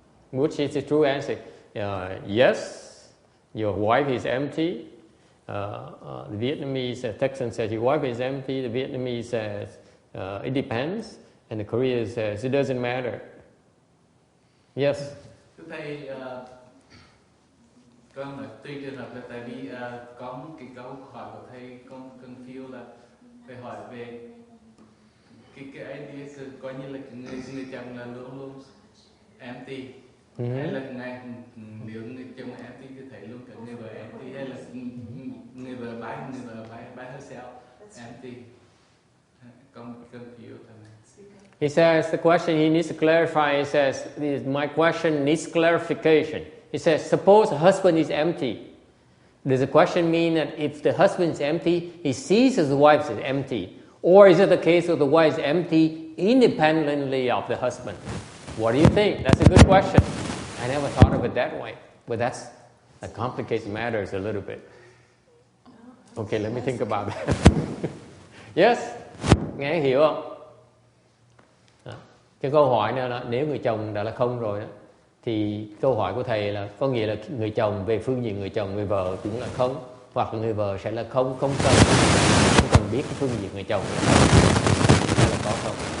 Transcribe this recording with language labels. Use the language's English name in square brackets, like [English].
[English] Which is the true answer? Yes, your wife is empty. The Vietnamese Texan says your wife is empty. The Vietnamese says it depends. And the Korean says it doesn't matter. Yes. [Vietnamese] Thưa thầy, con nói tùy trường hợp là tại vì có một cái câu hỏi của thầy con confuse là phải hỏi về cái idea coi như là người chồng là luôn luôn empty, hay là nếu người chồng empty thì thầy luôn cả người vợ empty, hay là người vợ [English] by herself [Vietnamese] empty. Con confuse thằng này. [English] He says the question he needs to clarify. He says, my question needs clarification. He says, suppose the husband is empty. Does the question mean that if the husband is empty, he sees his wife is empty? Or is it the case that the wife is empty independently of the husband? What do you think? That's a good question. I never thought of it that way. But that complicates matters a little bit. Okay, let me think about that. Yes? [Vietnamese] Nghe hiểu không? Cái câu hỏi này là nếu người chồng đã là không rồi đó, thì câu hỏi của thầy là có nghĩa là người chồng về phương diện người chồng, người vợ cũng là không, hoặc là người vợ sẽ là không cần biết cái phương diện người chồng là có không.